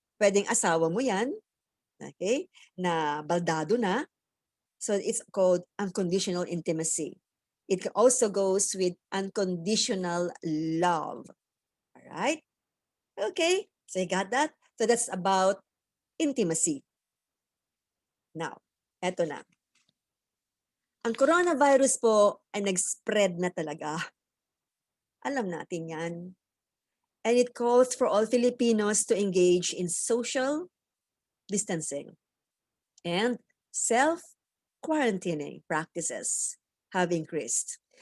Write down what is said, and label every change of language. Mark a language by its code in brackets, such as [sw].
[tl] Pwedeng asawa mo yan, okay, na baldado na. [en] So it's called unconditional intimacy. It also goes with unconditional love. All right? Okay, so you got that? So that's about intimacy. [tl] Now, eto na. Ang coronavirus po ay nag-spread na talaga. Alam natin yan. [en] And it calls for all Filipinos to engage in social distancing and self-quarantining practices have increased.